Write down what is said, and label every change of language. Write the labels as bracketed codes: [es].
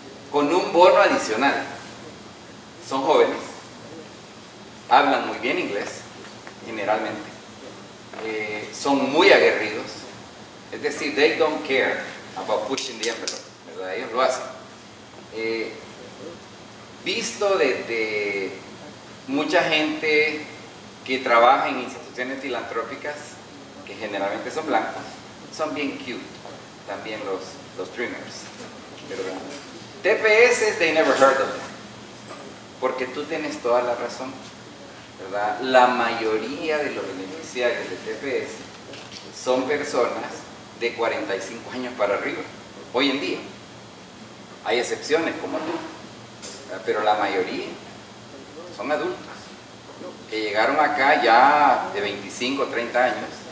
[es] Con un bono adicional. Son jóvenes, hablan muy bien inglés, generalmente, son muy aguerridos, es decir, [en] they don't care about pushing the envelope, [es] ¿verdad? Ellos lo hacen. Visto desde mucha gente que trabaja en instituciones filantrópicas, que generalmente son blancos, son bien cute, también los Dreamers, ¿verdad? [en] TPS, they never heard of them. [es] Porque tú tienes toda la razón, ¿verdad? La mayoría de los beneficiarios de TPS son personas de 45 años para arriba, hoy en día. Hay excepciones como tú, ¿verdad?, pero la mayoría son adultos que llegaron acá ya de 25 o 30 años